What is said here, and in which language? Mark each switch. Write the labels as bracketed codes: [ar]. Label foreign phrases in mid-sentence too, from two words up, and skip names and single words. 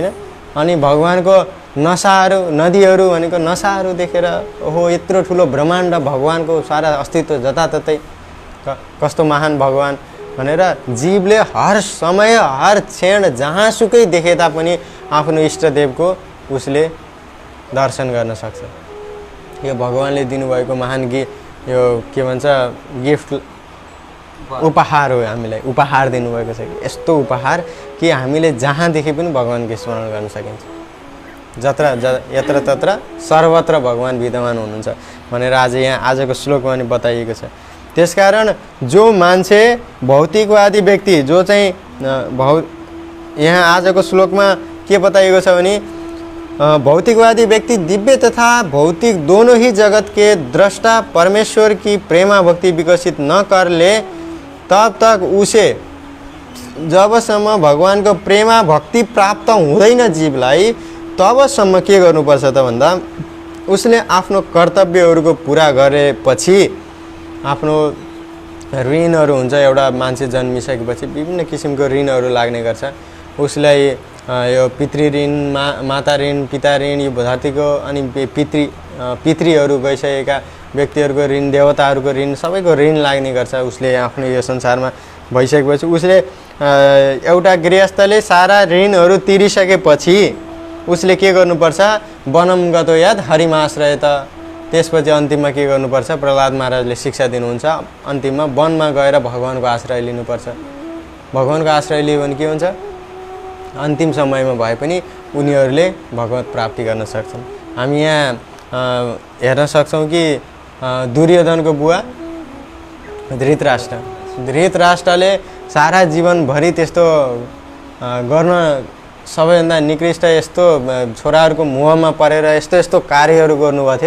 [ne] अनि भगवानको नसाहरू, नदीहरू भनेको नसाहरू देखेर ओहो यत्रो ठुलो ब्रह्माण्ड, भगवानको सारा अस्तित्व जताततै, कस्तो महान भगवान भनेर जीवले हर समय हर क्षण जहाँसुकै देखे तापनि आफ्नो इष्टदेवको उसले दर्शन गर्न सक्छ। यो भगवानले दिनुभएको महान यो के भन्छ गिफ्ट, उपहार हो। हामीलाई उपहार दिनुभएको छ, यस्तो उपहार कि हामीले जहाँ देखे पनि भगवानको स्मरण गर्न सकिन्छ। यत्र तत्र सर्वत्र भगवान विद्यमान हुनुहुन्छ भनेर आज यहाँ आजको श्लोकमा पनि बताइएको छ। त्यसकारण जो मान्छे भौतिकवादी व्यक्ति जो चाहिँ यहाँ आजको श्लोकमा के बताइएको छ भने भौतिकवादी व्यक्ति [hi] दिव्य तथा भौतिक दोनों ही जगत के दृष्टा परमेश्वर की प्रेमा भक्ति विकसित न कर ले तब तक उसे, [ne] जबसम्म भगवानको प्रेमा भक्ति प्राप्त हुँदैन जीवलाई तबसम्म के गर्नुपर्छ त भन्दा उसले आफ्नो कर्तव्यहरूको पुरा गरेपछि आफ्नो ऋणहरू हुन्छ। एउटा मान्छे जन्मिसकेपछि विभिन्न किसिमको ऋणहरू लाग्ने गर्छ उसलाई। यो पितृ ऋण, माता ऋण, पिता ऋण, यो धरतीको अनि पितृहरू गइसकेका व्यक्तिहरूको ऋण, देवताहरूको ऋण, सबैको ऋण लाग्ने गर्छ उसले आफ्नो यो संसारमा भइसकेपछि। उसले एउटा गृहस्थले सारा ऋणहरू तिरिसकेपछि उसले के गर्नुपर्छ? [sa] वनम गतो यद हरिमाश्रयत। [ne] त्यसपछि अन्तिममा के गर्नुपर्छ? प्रहलाद महाराजले शिक्षा दिनुहुन्छ, अन्तिममा वनमा गएर भगवानको आश्रय लिनुपर्छ। भगवानको आश्रय लियो भने के हुन्छ? अन्तिम समयमा भए पनि उनीहरूले भगवत प्राप्ति गर्न सक्छन्। हामी यहाँ हेर्न सक्छौँ कि दुर्योधनको बुवा धृतराष्ट्रले सारा जीवनभरि त्यस्तो गर्न सबैभन्दा निकृष्ट यस्तो छोराहरूको मोहमा परेर यस्तो यस्तो कार्यहरू गर्नुभएको थियो।